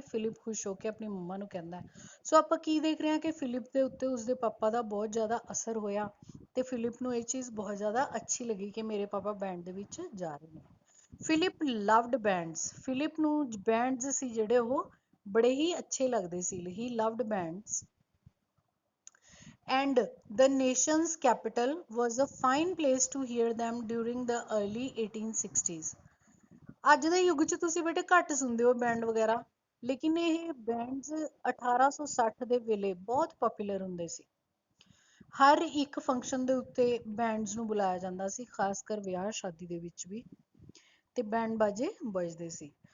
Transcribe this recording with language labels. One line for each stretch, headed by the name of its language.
Punjabi: Philip ਖੁਸ਼ ਹੋ ਕੇ ਆਪਣੀ ਮੰਮਾ ਨੂੰ ਕਹਿੰਦਾ। ਸੋ ਆਪਾਂ ਕੀ ਦੇਖ ਰਹੇ ਹਾਂ ਕਿ ਫਿਲਿਪ ਦੇ ਉੱਤੇ ਉਸਦੇ ਪਾਪਾ ਦਾ ਬਹੁਤ ਜ਼ਿਆਦਾ ਅਸਰ ਹੋਇਆ ਤੇ ਫਿਲਿਪ ਨੂੰ ਇਹ ਚੀਜ਼ ਬਹੁਤ ਜ਼ਿਆਦਾ ਅੱਛੀ ਲੱਗੀ ਕਿ ਮੇਰੇ ਪਾਪਾ ਬੈਂਡ ਦੇ ਵਿੱਚ ਜਾ ਰਹੇ ਨੇ।
English: Philip loved bands.
Punjabi: ਫਿਲਿਪ ਨੂੰ ਬੈਂਡਸ ਸੀ ਜਿਹੜੇ ਉਹ ਬੜੇ ਹੀ ਅੱਛੇ ਲੱਗਦੇ ਸੀ।
English: He loved bands and the nation's capital was a fine place to hear them during the early 1860s।
Punjabi: ਅੱਜ ਦੇ ਯੁੱਗ 'ਚ ਤੁਸੀਂ ਬੇਟੇ ਘੱਟ ਸੁਣਦੇ ਹੋ ਬੈਂਡ ਵਗੈਰਾ, ਲੇਕਿਨ ਇਹ ਬੈਂਡਸ 1860 ਦੇ ਵੇਲੇ ਬਹੁਤ ਪਪੂਲਰ ਹੁੰਦੇ ਸੀ। ਹਰ ਇੱਕ ਫੰਕਸ਼ਨ ਦੇ ਉੱਤੇ ਬੈਂਡਸ ਨੂੰ ਬੁਲਾਇਆ ਜਾਂਦਾ ਸੀ, ਖਾਸ ਕਰ ਵਿਆਹ ਸ਼ਾਦੀ ਦੇ ਵਿੱਚ ਵੀ, ਤੇ ਬੈਂਡ ਬਾਜੇ ਵੱਜਦੇ ਸੀ।